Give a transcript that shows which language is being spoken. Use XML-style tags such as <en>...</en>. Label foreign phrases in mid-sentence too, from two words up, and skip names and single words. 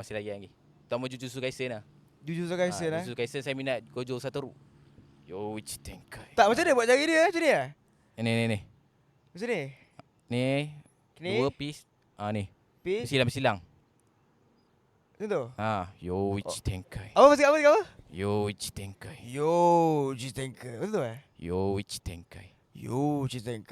<ms>Masih layan lagi. Terutama Jujutsu Kaisen lah. Jujutsu Kaisen Jujutsu Kaisen saya minat Gojo Satoru. Yoichi Tenkai. Tak, macam mana buat jari dia macam ni lah? Ni. Macam ni? Ni 2 piece. Ni. Piece? Silang. Macam tu? Yoichi Tenkai. Apa? Yoichi Tenkai. Yoichi Tenkai. Betul Yoichi Tenkai. Yoichi Tenkai.</ms>